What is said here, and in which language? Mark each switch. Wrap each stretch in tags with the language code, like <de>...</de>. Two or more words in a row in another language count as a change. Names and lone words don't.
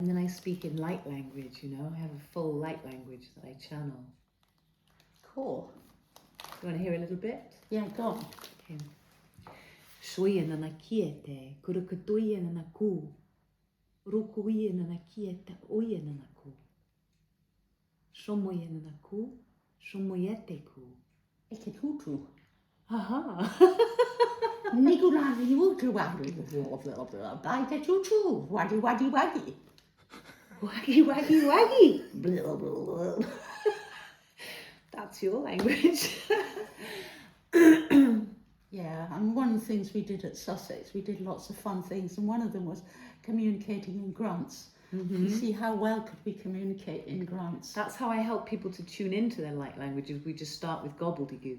<en>And then I speak in light language, you know, I have a full light language that I channel. Cool. You want to hear a little bit? Yeah, go on. Okay. Shoia na kiete, kurukatuia na ku. Rukuia na kiete, oia na ku. Shomoia na ku, shomoiete ku. Ikke tutu. Aha. Nikulani wutu wadi. Baita tutu. Wadi wadi wadi. Waggy, waggy, waggy. That's your language. Yeah, and one of the things we did at Sussex, we did lots of fun things, and one of them was communicating in grunts. You see how well could we communicate in grunts? That's how I help people to tune into their light languages. We just start with gobbledygook.</en>